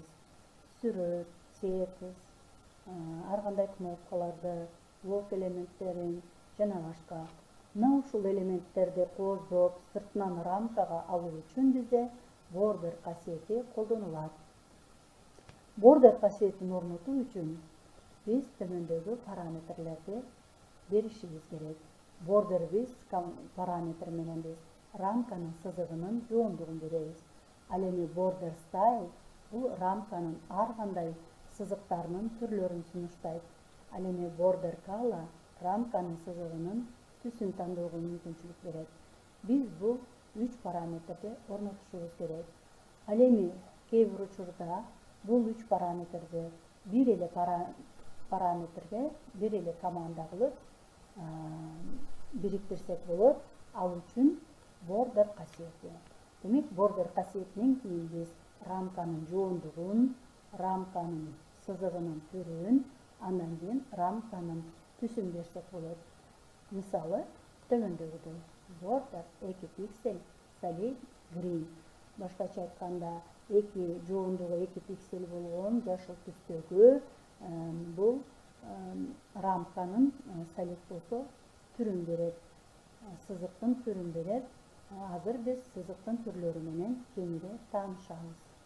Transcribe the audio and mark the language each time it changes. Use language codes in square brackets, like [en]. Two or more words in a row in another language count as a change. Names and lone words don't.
[ky] Сүрөт, текст, ар кандай кнопкаларды, блок элементтерин жана башка. Мына ушул элементтерди кооздоп, сыртынан рамкага алуу үчүн бизде border касиети колдонулат. Border касиетин орнотуу үчүн биз төмөндөгү параметрлерди беришибиз керек. [en] Border width [ky] параметри менен биз рамканын сызыгынын жоондугун беребиз. Ал эми [en] border style [ky] бул рамканын ар кандай сызыктарынын түрлөрүн сунуштайт. Ал эми [en] border color [ky] рамканын сызыгынын түсүн тандоого мүмкүнчүлүк берет. Биз бул 3 параметрди орнотушубуз керек. Ал эми кээ бир учурда бул 3 параметрди бир эле параметрге бир эле команда кылып бириктирсек болот. Ал үчүн border касиети. Демек, border касиетинен кийин биз рамканын жоондугун, рамканын сызыгынын түрүн, андан кийин рамканын түсүн берсек болот. Мисалы, төмөндөгүдөй border 2 пиксель, [en] solid green. [ky] башкача айтканда жоondугу 2 пиксель болгон жашыл түстөгү бул рамканын солид болсо түрүн берет, сызыктын түрүн берет. Азыр биз сызыктын түрлөрү менен кеңири таанышабыз.